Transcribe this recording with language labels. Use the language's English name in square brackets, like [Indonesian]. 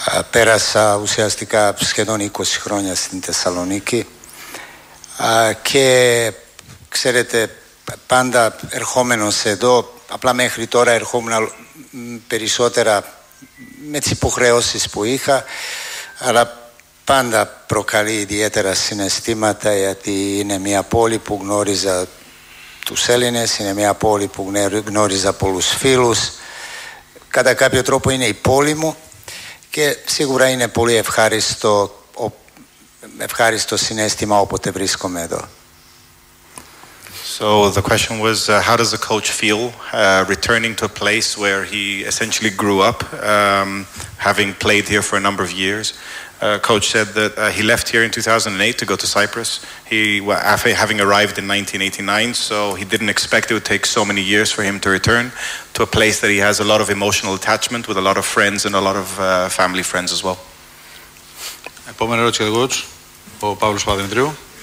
[Greek] Πέρασα ουσιαστικά σχεδόν 20 χρόνια στην Θεσσαλονίκη, και ξέρετε, πάντα ερχόμενος εδώ, απλά μέχρι τώρα ερχόμουν περισσότερα με τις υποχρεώσεις που είχα, αλλά πάντα προκαλεί ιδιαίτερα συναισθήματα, γιατί είναι μια πόλη που γνώριζα τους Έλληνες, είναι μια πόλη που γνώριζα πολλούς φίλους. Κατά κάποιο τρόπο είναι η πόλη μου, και σίγουρα είναι πολύ ευχάριστο συναίσθημα όποτε βρίσκομαι εδώ. [English] So the question was, how does the coach feel returning to a place where he essentially grew up, having played here for a number of years? Coach said that he left here in 2008 to go to Cyprus, having arrived in 1989, so he didn't expect it would take so many years for him to return to a place that he has a lot of emotional attachment with, a lot of friends and a lot of family friends as well. [Greek] Επόμενη ερώτηση για coach, ο Παύλος Παπαδημητρίου.